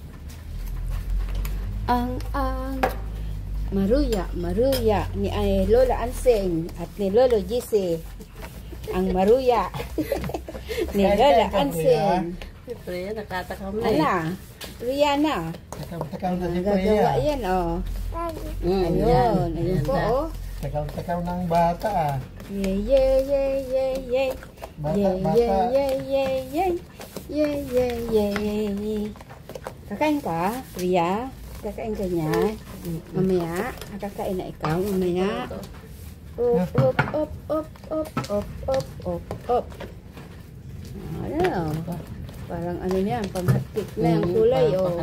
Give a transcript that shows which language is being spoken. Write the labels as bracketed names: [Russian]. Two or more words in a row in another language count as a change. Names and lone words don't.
[Filipino] Ang maruya ni Lola Anseng at ni Lolo Gise. Ang maruya ni Lola Anseng. Priya, nakatakam na Rihanna. Takaw-takaw na si Gagawa Kuya. yan, oh. Yan. Ayun po, na. oh. Takaw-takaw ng bata ah. Yay, yay, yay, yay, yay. Bata, Yay, bata. yay, yay, yay, yay. Yay, yay, yay. Kakain ka, Priya? Kakain ka niya? Mamaya, kakain na ikaw, mamaya. [English] Up, up, up, up, up, up, up, up, up. [Filipino] Ano? Parang ano yan, panghatik na yung kulay, oh.